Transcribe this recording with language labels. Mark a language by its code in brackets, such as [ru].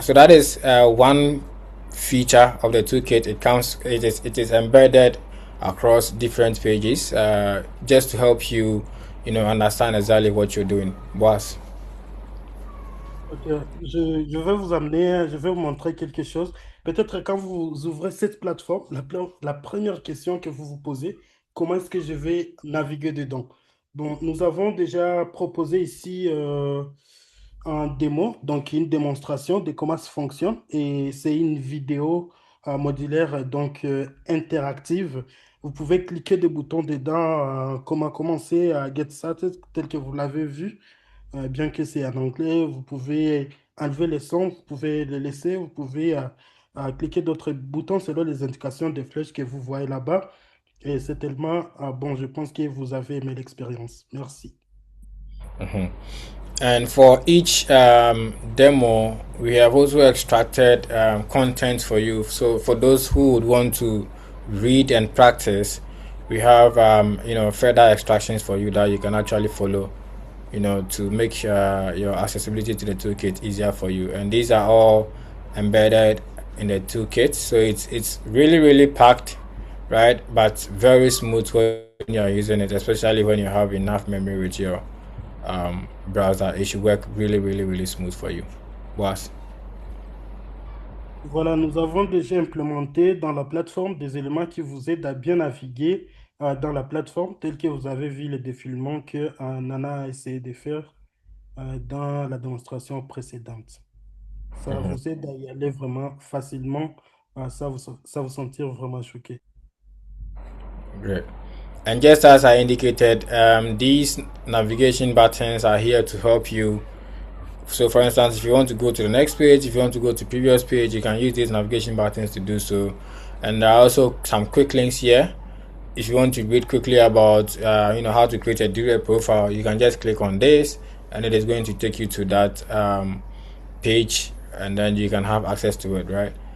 [en] So that is one feature of the toolkit. It is embedded across different pages, just to help you, understand exactly what you're doing. Boss. [fr] Ok, je vais vous amener, je vais vous montrer quelque chose. Peut-être quand vous ouvrez cette plateforme, la première question que vous vous posez, comment est-ce que je vais naviguer dedans? Bon, nous avons déjà proposé ici un démo, donc une démonstration de comment ça fonctionne. Et c'est une vidéo modulaire, donc interactive. Vous pouvez cliquer des boutons dedans, comment commencer à Get Started, tel que vous l'avez vu. Bien que c'est en anglais, vous pouvez enlever les sons, vous pouvez les laisser, vous pouvez cliquer d'autres boutons selon les indications des flèches que vous voyez là-bas. Et c'est tellement bon, je pense que vous avez aimé l'expérience. Merci. [en] And for each demo, we have also extracted content for you. So for those who would want to read and practice, we have further extractions for you that you can actually follow, to make your accessibility to the toolkit easier for you. And these are all embedded in the toolkit, so it's really, really packed, right? But very smooth when you're using it, especially when you have enough memory with your browser. It should work really, really, really smooth for you. Boss. [fr] Voilà, nous avons déjà implémenté dans la plateforme des éléments qui vous aident à bien naviguer dans la plateforme, tel que vous avez vu le défilement que Nana a essayé de faire dans la démonstration précédente. Ça vous aide à y aller vraiment facilement, ça vous sentir vraiment choqué. [en] Great. And just as I indicated, these navigation buttons are here to help you. So for instance, if you want to go to the next page, if you want to go to previous page, you can use these navigation buttons to do so. And there are also some quick links here. If you want to read quickly about how to create a DRep profile, you can just click on this and it is going to take you to that page, and then you can have access to it, right?